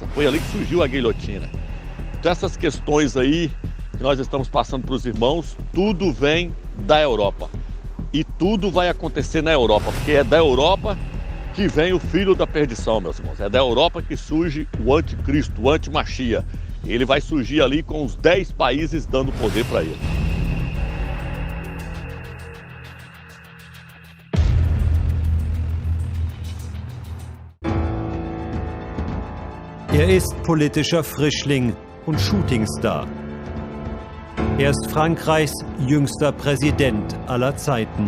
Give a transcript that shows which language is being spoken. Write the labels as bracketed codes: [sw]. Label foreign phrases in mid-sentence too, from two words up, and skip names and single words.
[pt] Foi ali que surgiu a guilhotina. Então essas questões aí que nós estamos passando para os irmãos, tudo vem da Europa. E tudo vai acontecer na Europa, porque é da Europa que vem o filho da perdição, meus irmãos. É da Europa que surge o Anticristo, o antimachia. Ele vai surgir ali com os 10 países dando poder para ele. [de] Ist politischer Frischling und Shootingstar. Ist Frankreichs jüngster Präsident aller Zeiten.